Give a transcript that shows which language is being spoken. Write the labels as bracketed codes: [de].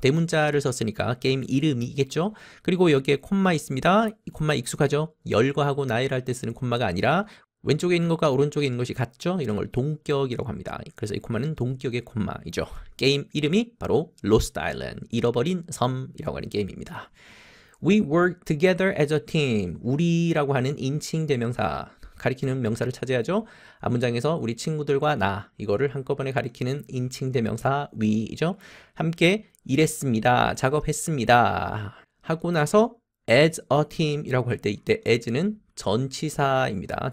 [ko] 대문자를 썼으니까 게임 이름이겠죠. 그리고 여기에 콤마 있습니다. 이 콤마 익숙하죠? 열거하고 나열할 때 쓰는 콤마가 아니라 왼쪽에 있는 것과 오른쪽에 있는 것이 같죠? 이런 걸 동격이라고 합니다. 그래서 이 콤마는 동격의 콤마이죠. 게임 이름이 바로 Lost Island, 잃어버린 섬이라고 하는 게임입니다. [en] We work together as a team. [ko] 우리라고 하는 인칭 대명사, 가리키는 명사를 찾아야죠. 앞문장에서 우리 친구들과 나, 이거를 한꺼번에 가리키는 인칭 대명사 we이죠. 함께 일했습니다. 작업했습니다. 하고 나서 as a team이라고 할 때 이때 as는 전치사입니다.